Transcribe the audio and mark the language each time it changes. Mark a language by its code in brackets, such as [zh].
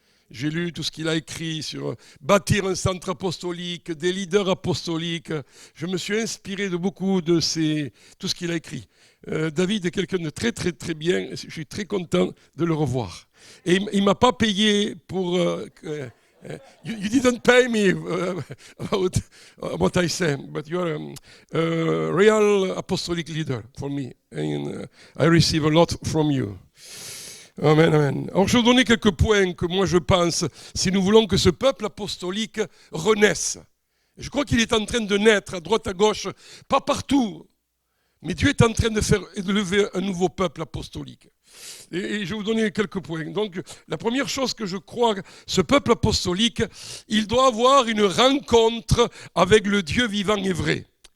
[fr] J'ai lu tout ce qu'il a écrit sur bâtir un centre apostolique, des leaders apostoliques. Je me suis inspiré de beaucoup de tout ce qu'il a écrit. David est quelqu'un de très très très bien. Je suis très content de le revoir. Et il ne m'a pas payé pour... [en] You didn't pay me about what I say, but you are a real apostolic leader for me, and I receive a lot from you. Amen, amen. [fr] Alors je vais vous donner quelques points que moi je pense, si nous voulons que ce peuple apostolique renaisse. Je crois qu'il est en train de naître à droite à gauche, pas partout, mais Dieu est en train de lever un nouveau peuple apostolique. Et je vais vous donner quelques points. Donc, la première chose que je crois, ce peuple apostolique, il doit avoir une rencontre avec le Dieu vivant et vrai.